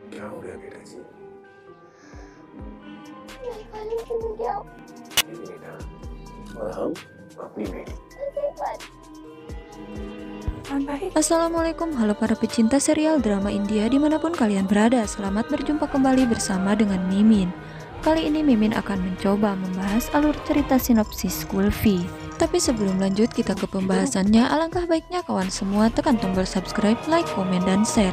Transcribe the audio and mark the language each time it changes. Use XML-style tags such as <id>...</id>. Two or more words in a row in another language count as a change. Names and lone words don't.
<hi>क्या हो गया बेटा जी? ये बेटा और हम अपनी बेटी.</hi> <id>Assalamualaikum, halo para pecinta serial drama India dimanapun kalian berada. Selamat berjumpa kembali bersama dengan Mimin. Kali ini Mimin akan mencoba membahas alur cerita sinopsis Kulfi. Tapi sebelum lanjut kita ke pembahasannya, alangkah baiknya kawan semua tekan tombol subscribe, like, komen, dan share.</id>